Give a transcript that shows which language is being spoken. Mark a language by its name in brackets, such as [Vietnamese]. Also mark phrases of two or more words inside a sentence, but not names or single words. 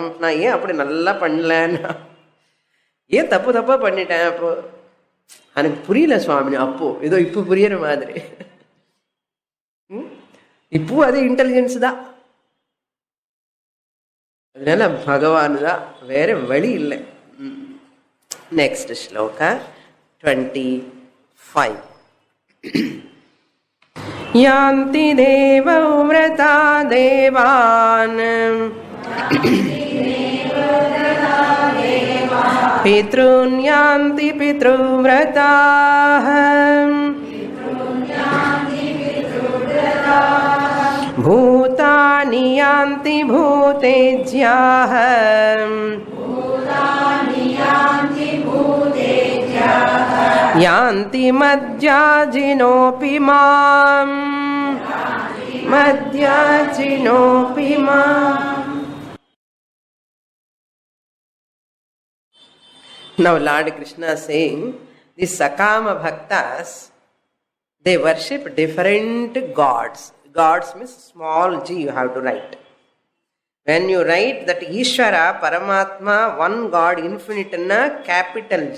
[Tamil] Na ஏன் அப்படி நல்லா பண்ணலன்னா, ஏன் தப்பு தப்பா பண்ணிட்டேன், அப்போ எனக்கு புரியல சுவாமி, அப்போ ஏதோ இப்போ புரியற மாதிரி. இப்போ அது இன்டெலிஜென்ஸ் தான். அதனால பகவான் தான், வேற வழி இல்லை. [English] Next shloka 25. [Sanskrit] यान्ति देव व्रता देवान् पितॄन् यान्ति पितृव्रताः भूतानि यान्ति भूतेज्याः यान्ति मद्याजिनोऽपि माम् मद्याजिनोऽपि माम्. [English] Now Lord Krishna is saying, these [Sanskrit] सकाम भक्ताः, [English] they worship different gods. Gods means small g you have to write. When you write that Ishvara, Paramatma, one God, infinite na capital G.